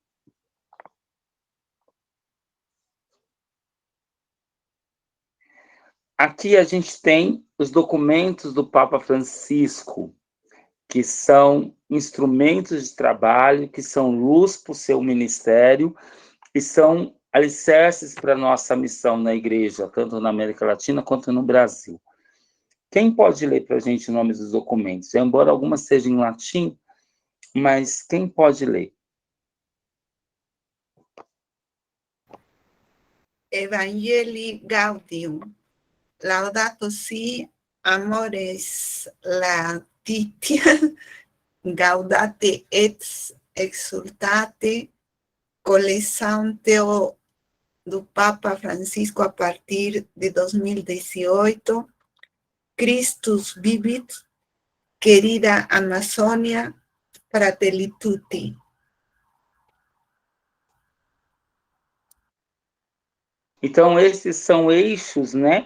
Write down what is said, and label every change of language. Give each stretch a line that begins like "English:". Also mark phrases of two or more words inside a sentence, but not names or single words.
Portuguese: Aqui a gente tem os documentos do Papa Francisco, que são instrumentos de trabalho, que são luz para o seu ministério, e são alicerces para a nossa missão na igreja, tanto na América Latina quanto no Brasil. Quem pode ler para a gente o nome dos documentos? Embora algumas sejam em latim, mas quem pode ler? Evangelii Gaudium. Laudato si, amoris laetitia, gaudate et exultate, coleção do Papa Francisco a partir de 2018, Christus vivit, querida Amazônia, fratelli tutti. Então, esses são eixos, né?